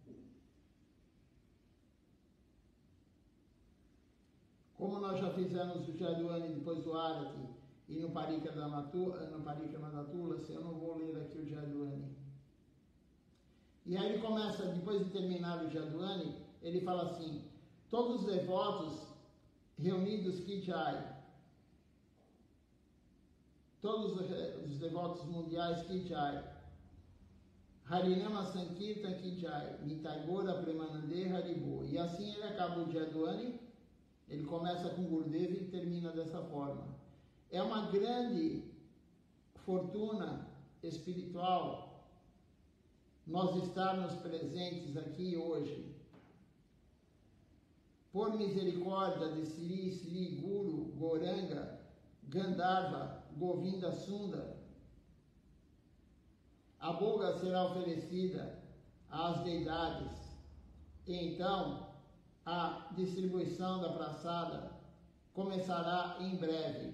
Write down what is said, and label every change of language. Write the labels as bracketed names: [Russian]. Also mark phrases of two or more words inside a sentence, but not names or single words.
[Portuguese] Como nós já fizemos o Jayadwani depois do Arati e no Parikrama da Tula, eu não vou ler aqui o Jayadwani. E aí ele começa, depois de terminar o Jayadwani, ele fala assim: todos os devotos reunidos [Hindi] Ki Jai, [Portuguese] todos os devotos mundiais [Hindi] Ki Jai, [Portuguese] Harinama Sankirtan [Hindi] Ki Jai, [Bangla] Nitai Gora Premanande Haribo. [Portuguese] E assim ele acaba o Jayadwani. Ele começa com Gurudeva e termina dessa forma. É uma grande fortuna espiritual nós estarmos presentes aqui hoje. Por misericórdia de Sri Sri Guru Gauranga Gandharva Govinda Sundar, a boga será oferecida às deidades, e então a distribuição da praçada começará em breve.